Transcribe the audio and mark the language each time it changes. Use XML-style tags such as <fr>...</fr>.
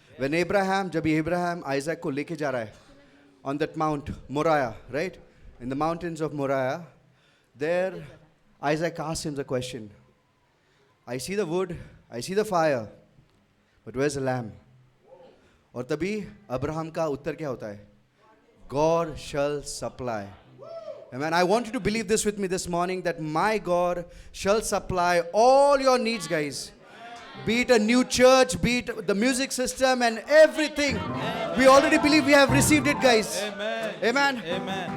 <en>When जब Abraham Isaac</en> <hi>को लेके जा रहा है</hi> <en>on that Mount Moriah, right? In the mountains of Moriah, there Isaac asks him the question. I see the wood, I see the fire, but where's the lamb?</en> <hi>और तभी Abraham का उत्तर क्या होता है?</hi> <en>God shall supply. Amen. I want you to believe this with me this morning that my God shall supply all your needs, guys. Be it a new church, be it the music system and everything. We already believe we have received it, guys. Amen. Amen. Amen.</en>